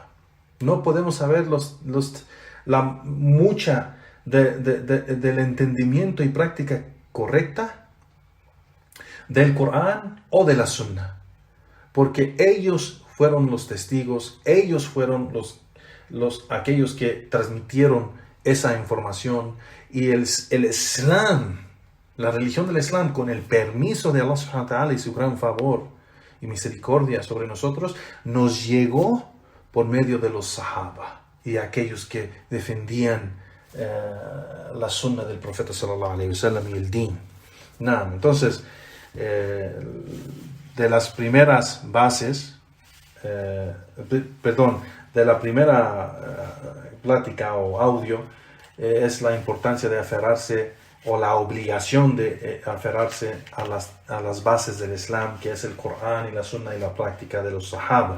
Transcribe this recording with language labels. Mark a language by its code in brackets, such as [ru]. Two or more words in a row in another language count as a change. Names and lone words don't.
[es] No podemos saber mucha del entendimiento y práctica correcta del Corán o de la Sunna, porque ellos fueron los testigos, ellos fueron aquellos que transmitieron esa información, y el Islam, la religión del Islam, con el permiso de Allah [ar] سبحانه وتعالى [es] y su gran favor y misericordia sobre nosotros, nos llegó por medio de los Sahaba y aquellos que defendían la sunna del profeta [ar] صلى الله عليه وسلم [es] y el din. Entonces, de las primeras bases, de la primera plática o audio, es la importancia de aferrarse, o la obligación de aferrarse a las bases del Islam, que es el Corán y la Sunna y la práctica de los Sahaba.